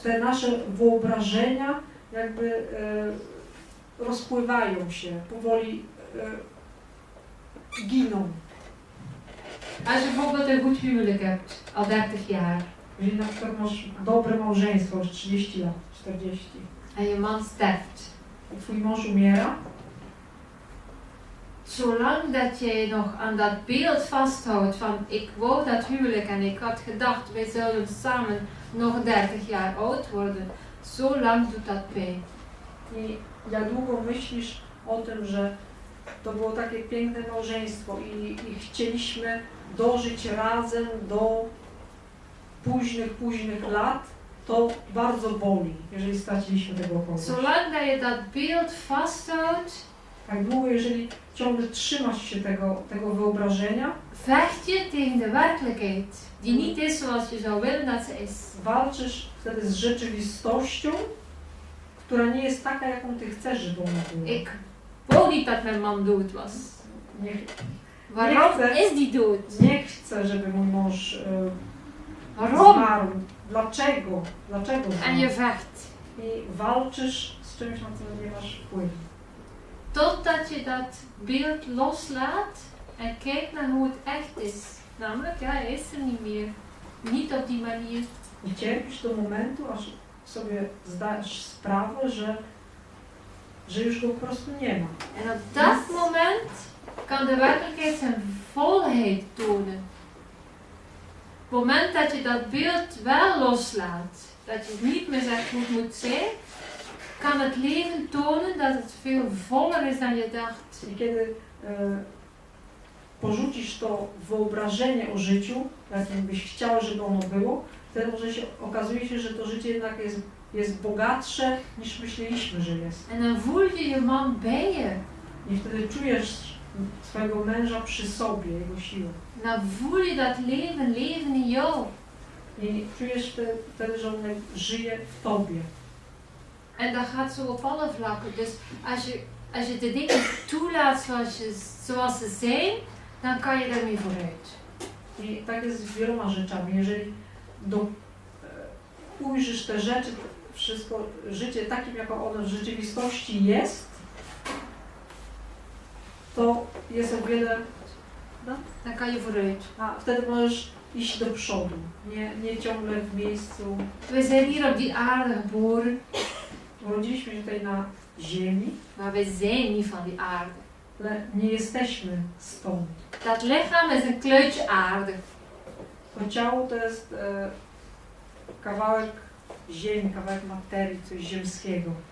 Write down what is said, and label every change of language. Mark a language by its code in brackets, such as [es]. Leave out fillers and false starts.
[pl] Te nasze wyobrażenia jakby rozpływają się, powoli giną. [nl] Als je bijvoorbeeld een goed huwelijk hebt, al 30 jaar, [pl] Jeżeli na przykład masz dobre małżeństwo, już 30 lat, 40, [nl] en je man sterft. [pl] i twój mąż umiera, [nl] Zolang dat je nog aan dat beeld vasthoudt van ik wou dat huwelijk en ik had gedacht wij zouden samen nog 30 jaar oud worden, zo lang doet dat pijn. [pl] i jak długo myślisz o tym, że to było takie piękne małżeństwo i chcieliśmy dożyć razem do późnych lat, to bardzo boli, jeżeli straciliśmy tego kogoś. [nl] Zolang dat je dat beeld vasthoudt, [pl] Tak długo, jeżeli ciągle trzymasz się tego wyobrażenia, [nl] vecht je tegen de werkelijkheid, die niet is zoals je zou willen dat ze is. [pl] walczysz wtedy z rzeczywistością, która nie jest taka, jaką ty chcesz, żeby ona była. [nl] Ik wou niet dat mijn man dood was. [pl] Nie, [nl] Waarom [pl] chcę. [nl] is die dood? [pl] nie chcę, żeby mój mąż [nl] Waarom? [pl] zmarł. Dlaczego? Dlaczego [nl] En je [pl] zmarł? [nl] vecht. [pl] I walczysz z czymś, na co nie masz wpływu. [nl] Totdat je dat beeld loslaat en kijkt naar hoe het echt is. Namelijk, ja, hij is er niet meer. Niet op die manier. [pl] I cierpisz do momentu, aż sobie zdajesz sprawę, że już go po prostu nie ma. [nl] En op dat moment kan de werkelijkheid zijn volheid tonen. Op het moment dat je dat beeld wel loslaat, dat je niet meer zegt hoe het moet zijn, kan het leven tonen dat het veel voller is dan je dacht. [pl] I kiedy porzucisz to wyobrażenie o życiu, jakim byś chciał, żeby ono było, wtedy okazuje się, że to życie jednak jest bogatsze niż myśleliśmy, że jest. [nl] En dan voel je je man bij je. [pl] I wtedy czujesz swojego męża przy sobie, jego siłę. [nl] Dan voel je dat leven leven in jou. [pl] I czujesz wtedy, że on żyje w tobie. [nl] En dat gaat zo op alle vlakken. Dus als je de dingen toelaat zoals ze zijn, dan kan je daarmee vooruit. [pl] I tak jest z wieloma rzeczami. Jeżeli ujrzysz te rzeczy, wszystko, życie takim, jako ono w rzeczywistości jest, to jest o wiele... [nl] Dan kan je vooruit. [pl] A wtedy możesz iść do przodu, nie ciągle w miejscu. [nl] We zijn hier op die aarde geboren, [pl] Urodziliśmy się tutaj na ziemi, [nl] maar we zijn niet van die aarde. [pl] ale nie jesteśmy stąd. [nl] Dat lichaam is een kluitje aarde. [pl] To ciało to jest kawałek ziemi, kawałek materii, coś ziemskiego.